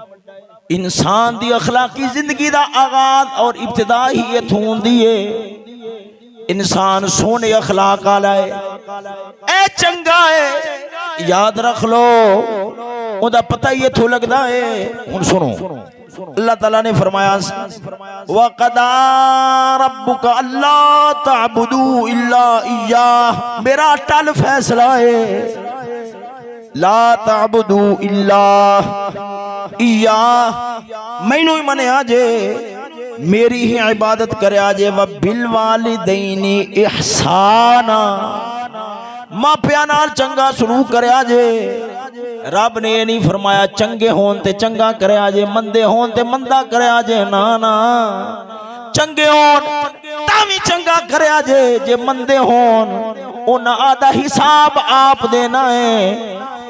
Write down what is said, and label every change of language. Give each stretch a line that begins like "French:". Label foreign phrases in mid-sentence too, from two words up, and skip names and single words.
Punjabi: انسان دی اخلاقی زندگی دا آغاز اور ابتدا ہی ایتھوں ہوندی ہے. انسان سوہنے اخلاق والا ہے، اے چنگا ہے، یاد رکھ لو، اوہدا پتہ ہی ایتھوں لگدا ہے. ہن سنو، اللہ تعالیٰ نے فرمایا
Arabic: وقضى ربك ألا تعبدوا إلا إياه,
Punjabi: میرا اٹل فیصلہ ہے
Arabic: لا تعبدوا إلا إياه,
Punjabi: مینوں ہی منیا جے، میری ہی عبادت کریا جے.
Arabic: وبالوالدين إحسانا,
Punjabi: ماپیاں نال چنگا سلوک کریا جے. رب نے یہ نہیں فرمایا چنگے ہون تے چنگا کریا جے، مندے ہون تے مندا کریا جے، نہ نہ، چنگے ہون تاں وی چنگا کریا جے، جے مندے ہون اونہاں آدا حساب آپ دینا ہے.